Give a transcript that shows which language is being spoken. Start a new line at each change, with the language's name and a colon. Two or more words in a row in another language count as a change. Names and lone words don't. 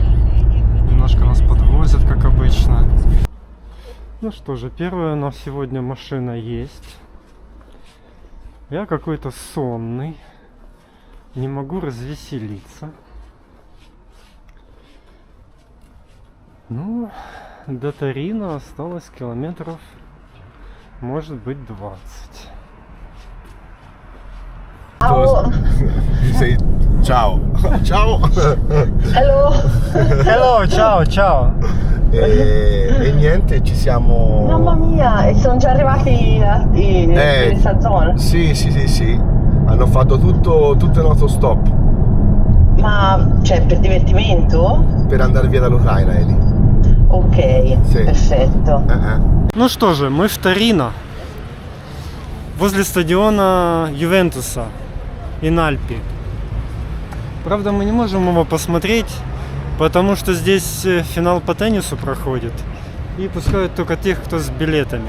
Russian: Немножко нас подвозят, как обычно. Ну что же, первая у нас сегодня машина есть. Я какой-то сонный. Не могу развеселиться. Ну, до Торино осталось километров, может быть, 20.
Italian: Ciao. Say ciao. Ciao. Hello. Hello, ciao, ciao. E niente, ci siamo. Mamma mia, e sono già arrivati in questa zona? Sì. Hanno fatto tutto il nostro stop. Ma cioè per divertimento? Per andare via dall'Ucraina, Eli. Ok, Sì. perfetto.
Russian: Ну что же, мы в Торино, возле стадиона Ювентуса, Инальпи. Правда, мы не можем его посмотреть, потому что здесь финал по теннису проходит. И пускают только тех, кто с билетами.